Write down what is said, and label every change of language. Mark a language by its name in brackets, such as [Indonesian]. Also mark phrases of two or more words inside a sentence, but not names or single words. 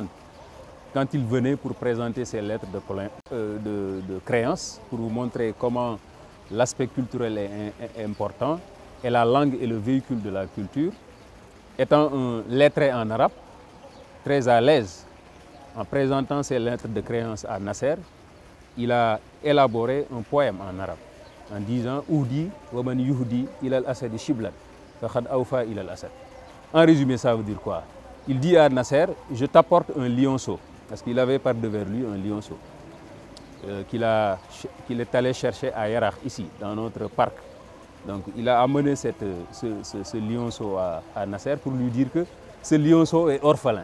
[French] Quand il venait pour présenter ses lettres de créance, pour vous montrer comment l'aspect culturel est important, et la langue est le véhicule de la culture, étant un lettré en arabe, très à l'aise, en présentant ses lettres de créance à Nasser, il a élaboré un poème en arabe, en disant « [Arabic] أودي ومن يهدي إلى الأسد شبلا فقد أوفى إلى الأسد ». [French] En résumé, ça veut dire quoi? Il dit à Nasser « Je t'apporte un lionceau », parce qu'il avait par devers lui un lionceau. qu'il est allé chercher à Yarakh, ici, dans notre parc. Donc il a amené ce lionceau à Nasser pour lui dire que ce lionceau est orphelin.